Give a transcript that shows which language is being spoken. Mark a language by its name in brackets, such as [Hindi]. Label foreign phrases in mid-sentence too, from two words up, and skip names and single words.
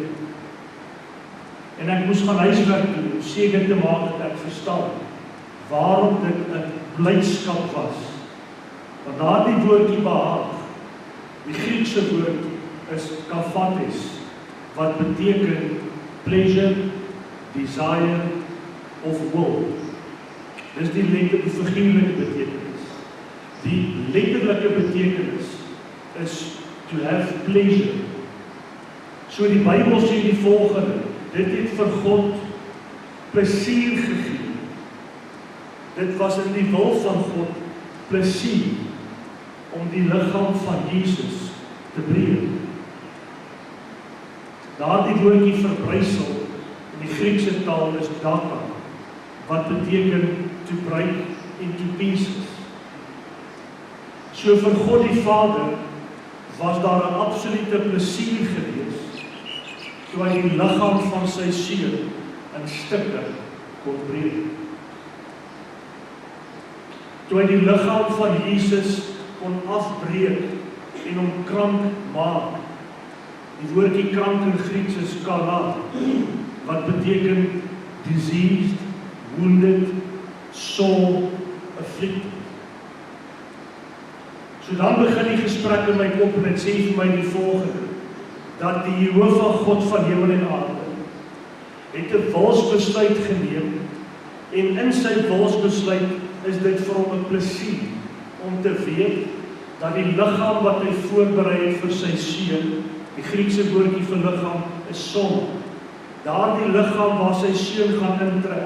[Afrikaans] En ek moes gaan huiswerk doen, om seker te maak dat ek verstaan waarom dit 'n blydskap was. Want daardie woordjie behaag, die Griekse woord is kaphates, wat beteken [English] pleasure, desire [Afrikaans] of will. Dis die letterlike figuurlike betekenis. Die letterlike betekenis is [English] to have pleasure. [Afrikaans] So die Bybel sê die volgende: dit het vir God plesier gegee. Dit was in die wil van God plesier om die liggaam van Jesus te breek. Daardie woordjie verbrysel in die Griekse taal is daka, wat beteken [English] to break into pieces. [Afrikaans] So vir God die Vader was daar 'n absolute plesier gewees toe hy die liggaam van sy seun in stukke kon breek. Toe hy die liggaam van Jesus kon afbreek en hom krank maak. Die woordjie krank in Grieks is kala, wat beteken [English] diseased, wounded, sore, afflicted. [Afrikaans] So dan begin die gesprek in my kop en dit sê vir my die volgende: dat die Jehovah God van hemel en aarde het 'n wilsbesluit geneem, en in sy wilsbesluit is dit vir hom 'n plesier om te weet dat die liggaam wat hy voorberei het vir sy seun, die Griekse woordjie vir liggaam is son, daardie liggaam waar sy seun gaan intrek.